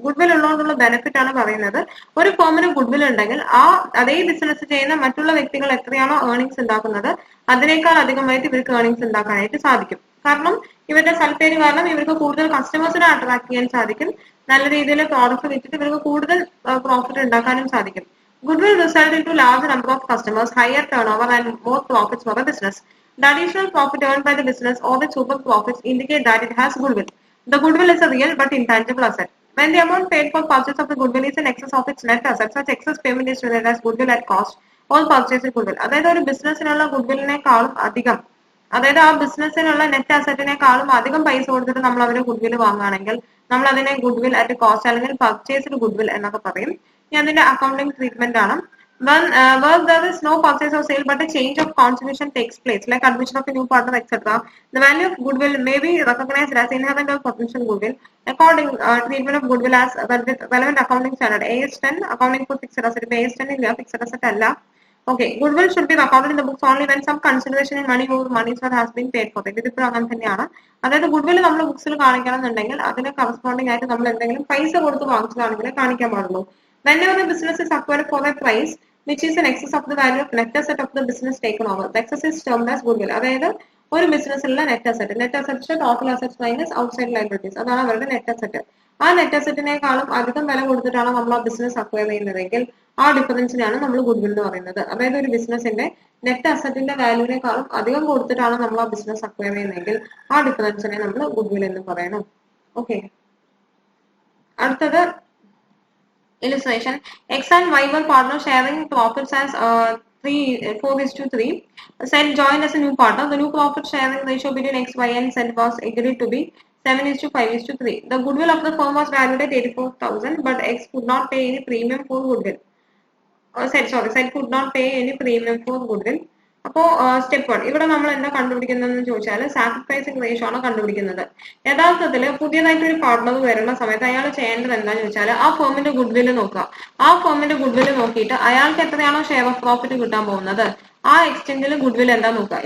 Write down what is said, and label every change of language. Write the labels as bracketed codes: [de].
[ml] Goodwill ഉള്ളതുകൊണ്ടുള്ള benefit ആണ് പറയുന്നത്. ഒരു ഫേമിന് ഗുഡ്വിൽ ഉണ്ടെങ്കിൽ അതേ ബിസിനസ് ചെയ്യുന്ന മറ്റുള്ള വ്യക്തികൾ എത്രയാണോ ഏർണിങ്സ് ഉണ്ടാക്കുന്നത് അതിനേക്കാൾ അധികമായിട്ട് ഇവർക്ക് ഏർണിങ്സ് ഉണ്ടാക്കാനായിട്ട് സാധിക്കും. കാരണം ഇവരുടെ സൽപ്പേര് കാരണം ഇവർക്ക് കൂടുതൽ കസ്റ്റമേഴ്സിനെ അട്രാക്ട് ചെയ്യാൻ സാധിക്കും. നല്ല രീതിയിൽ പ്രോഡക്റ്റ് വിറ്റിട്ട് ഇവർക്ക് കൂടുതൽ പ്രോഫിറ്റ് ഉണ്ടാക്കാനും സാധിക്കും. [en] Goodwill result into large number of customers, higher turnover and more profits for the business. The additional profit earned by the business or the super profits indicate that it has goodwill. The goodwill is a real but intangible asset. When the amount paid for purchase of the goodwill is in excess of its net asset, such excess payment is treated as goodwill at cost or purchase goodwill. [ml] അതായത് ഒരു ബിസിനസ്സിനുള്ള ഗുഡ്വില്ലിനേക്കാളും അധികം, അതായത് ആ ബിസിനസ്സിനുള്ള net അസറ്റിനേക്കാളും അധികം പൈസ കൊടുത്തിട്ട് നമ്മൾ അവരെ ഗുഡ്വിൽ വാങ്ങുകയാണെങ്കിൽ നമ്മൾ അതിനെ ഗുഡ്വിൽ അറ്റ് കോസ്റ്റ് അല്ലെങ്കിൽ പർച്ചേസ്ഡ് ഗുഡ്വിൽ എന്നൊക്കെ പറയും. ഇനി അതിന്റെ അക്കൗണ്ടിംഗ് ട്രീറ്റ്മെന്റ് ആണ്. [en] Where there is no purchase or sale but a change of contribution takes place, like admission of a new partner, etc., the value of goodwill may be recognized as inherent or potential goodwill. According treatment of goodwill as relevant accounting standard AS 10, accounting for fixed asset. AS 10 ഇല്ല, fixed asset അല്ല. Okay, goodwill should be recorded in the books only when some consideration in money or money has been paid for it. [ml] ഇതിപ്പോൾ അങ്ങനെ തന്നെയാണ്. അതായത് goodwill നമ്മൾ ബുക്സിൽ കാണിക്കണം എന്നുണ്ടെങ്കിൽ അതിന് കറസ്പോണ്ടിങ് ആയിട്ട് നമ്മൾ എന്തെങ്കിലും പൈസ കൊടുത്ത് വാങ്ങിച്ചതാണെങ്കിൽ കാണിക്കാൻ പാടുള്ളൂ. [en] Whenever the business is acquired for a price which is in excess of the value of net asset of the business taken over, the excess is termed as goodwill. [ml] അതായത് ഒരു ബിസിനസ്സിലുള്ള net asset total assets minus outside liabilities, അതാണ് അവരുടെ net asset. ആ net അസറ്റിനേക്കാളും അധികം വില കൊടുത്തിട്ടാണ് നമ്മൾ ആ ബിസിനസ് അക്വയർ ചെയ്യുന്നതെങ്കിൽ ആ ഡിഫറൻസിനാണ് നമ്മൾ ഗുഡ്വിൽ എന്ന് പറയുന്നത്. അതായത് ഒരു ബിസിനസിന്റെ നെറ്റ് അസറ്റിന്റെ വാല്യൂവിനേക്കാളും അധികം കൊടുത്തിട്ടാണ് നമ്മൾ ആ ബിസിനസ് അക്വയർ ചെയ്യുന്നതെങ്കിൽ ആ ഡിഫറൻസിനെ നമ്മൾ ഗുഡ്വിൽ എന്ന് പറയണം. ഓക്കെ, അടുത്തത് illustration. [en] X and Y were partners sharing profits as 4:3. Z joined as a new partner. The new profit sharing ratio between X, Y and Z was agreed to be 7:5:3. The goodwill of the firm was valued at 84,000, but X could not pay any premium for goodwill. Z could not pay any premium for goodwill. [ml] അപ്പോൾ step 1 ഇവിടെ നമ്മൾ എന്താ കണ്ടുപിടിക്കുന്നതെന്ന് ചോദിച്ചാൽ sacrificing ratio ആണ് കണ്ടുപിടിക്കുന്നത്. യഥാർത്ഥത്തിൽ പുതിയതായിട്ട് ഒരു പാർട്ണർ വരുന്ന സമയത്ത് അയാൾ ചെയ്യേണ്ടത് എന്താണെന്ന് ചോദിച്ചാൽ ആ ഫേമിന്റെ ഗുഡ്വിൽ നോക്കുക. ആ ഫേമിന്റെ ഗുഡ്വിൽ നോക്കിയിട്ട് അയാൾക്ക് എത്രയാണോ ഷെയർ ഓഫ് പ്രോഫിറ്റ് കിട്ടാൻ പോകുന്നത് ആ എക്സ്റ്റെൻഡിൽ ഗുഡ്വിൽ എന്താ നോക്കുക.